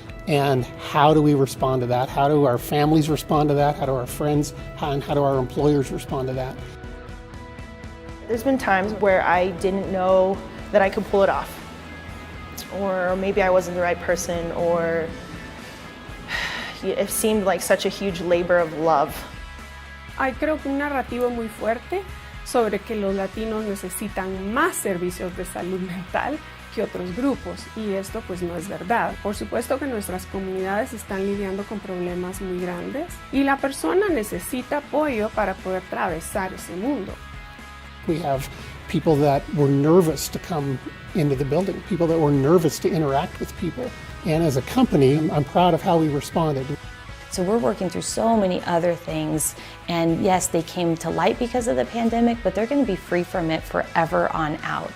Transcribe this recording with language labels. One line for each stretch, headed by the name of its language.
English: And how do we respond to that? How do our families respond to that? How do our friends and how do our employers respond to that? There's been times where I didn't know that I could pull it off, or maybe I wasn't the right person, or it seemed like such a huge labor of love.
Spanish: Hay creo que un narrativo muy fuerte sobre que los latinos necesitan más servicios de salud mental que otros grupos, y esto pues no es verdad. Por supuesto que nuestras comunidades están lidiando con problemas muy grandes y la persona necesita apoyo para poder atravesar ese mundo.
English: We have people that were nervous to come into the building, people that were nervous to interact with people. And as a company, I'm proud of how we responded. So we're working through so many other things, and yes, they came to light because of the pandemic, but they're going to be free from it forever on out.